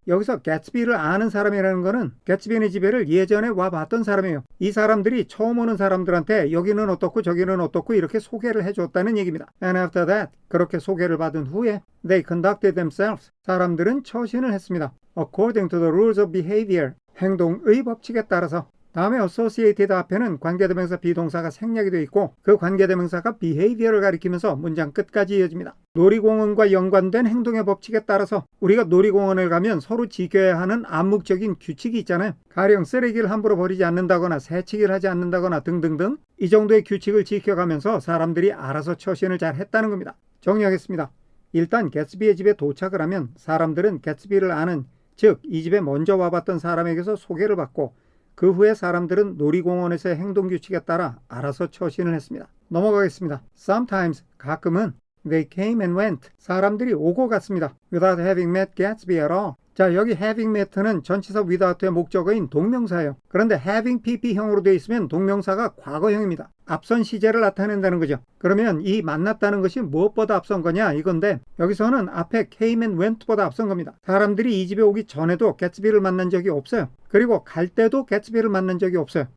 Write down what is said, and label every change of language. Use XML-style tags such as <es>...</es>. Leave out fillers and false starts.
<ko>여기서 개츠비를 아는 사람이라는 것은 개츠비네 집에를 예전에 와봤던 사람이에요. 이 사람들이 처음 오는 사람들한테 여기는 어떻고 저기는 어떻고 이렇게 소개를 해줬다는 얘기입니다.</ko> <en>And after that,</en> <ko>그렇게 소개를 받은 후에</ko> <en>they conducted themselves,</en> <ko>사람들은 처신을 했습니다.</ko> <en>According to the rules of behavior,</en> <ko>행동의 법칙에 따라서. 다음에 associated 앞에는 관계대명사 비동사가 생략이 되어 있고 그 관계대명사가 behavior를 가리키면서 문장 끝까지 이어집니다. 놀이공원과 연관된 행동의 법칙에 따라서 우리가 놀이공원을 가면 서로 지켜야 하는 암묵적인 규칙이 있잖아요. 가령 쓰레기를 함부로 버리지 않는다거나 새치기를 하지 않는다거나 등등등, 이 정도의 규칙을 지켜가면서 사람들이 알아서 처신을 잘 했다는 겁니다. 정리하겠습니다. 일단 개츠비의 집에 도착을 하면 사람들은 개츠비를 아는, 즉 이 집에 먼저 와봤던 사람에게서 소개를 받고 그 후에 사람들은 놀이공원에서의 행동규칙에 따라 알아서 처신을 했습니다. 넘어가겠습니다.</ko> <en>Sometimes,</en> <ko>가끔은</ko> <en>they came and went,</en> <ko>사람들이 오고 갔습니다.</ko> <en>Without having met Gatsby at all.</en> <ko>자, 여기</ko> <en>having met</en> <ko>는 전치사 without의 목적어인 동명사예요. 그런데</ko> <en>having pp</en> <ko>형으로 되어 있으면 동명사가 과거형입니다. 앞선 시제를 나타낸다는 거죠. 그러면 이 만났다는 것이 무엇보다 앞선 거냐 이건데 여기서는 앞에</ko> <en>came and went</en> <ko>보다 앞선 겁니다. 사람들이 이 집에 오기 전에도 개츠비를 만난 적이 없어요. 그리고 갈 때도 개츠비를 만난 적이 없어요.</ko>